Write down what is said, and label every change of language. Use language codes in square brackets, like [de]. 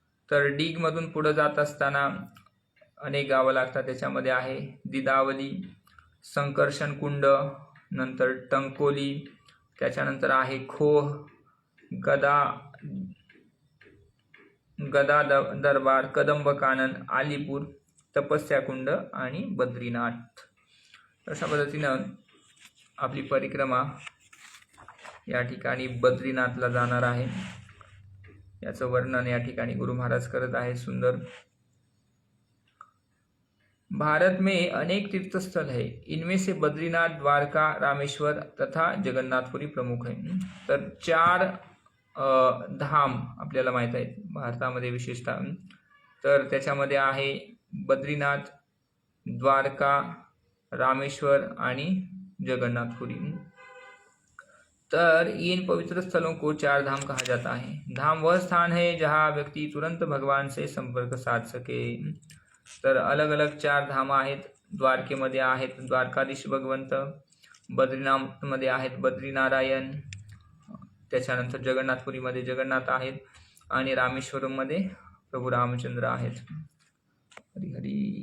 [mr] तर डीगमधून पुढं जात असताना अनेक गावं लागतात, त्याच्यामध्ये आहे दिदावली, संकर्षण कुंड, नंतर टंकोली, त्याच्यानंतर आहे खोह, गदा दरबार, कदंब कानन, आलीपूर, तपस्या कुंड आणि बद्रीनाथ। अशा पद्धतीनं आपली परिक्रमा या ठिकाणी बद्रीनाथला जाणार आहे, याचं वर्णन या ठिकाणी गुरु महाराज करत आहे सुंदर। [hi] भारत में अनेक तीर्थस्थल है, इनमें से बद्रीनाथ, द्वारका, रामेश्वर तथा जगन्नाथपुरी प्रमुख है। [mr] तर 4 धाम आपल्याला माहीत आहेत भारतामध्ये विशेषतः, तर त्याच्यामध्ये आहे बद्रीनाथ, द्वारका, रामेश्वर आणि जगन्नाथपुरी। [hi] तर इन पवित्र स्थलों को चार धाम कहा जाता है। धाम वह स्थान है जहाँ व्यक्ति तुरंत भगवान से संपर्क साध सके। [mr] तर अलग अलग चार धाम आहेत। द्वारकेमध्ये आहेत द्वारकाधीश भगवंत, बद्रीनाथमध्ये आहेत बद्रीनारायण, त्याच्यानंतर जगन्नाथपुरीमध्ये जगन्नाथ आहेत आणि रामेश्वरममध्ये प्रभू रामचंद्र आहेत। हरी हरी।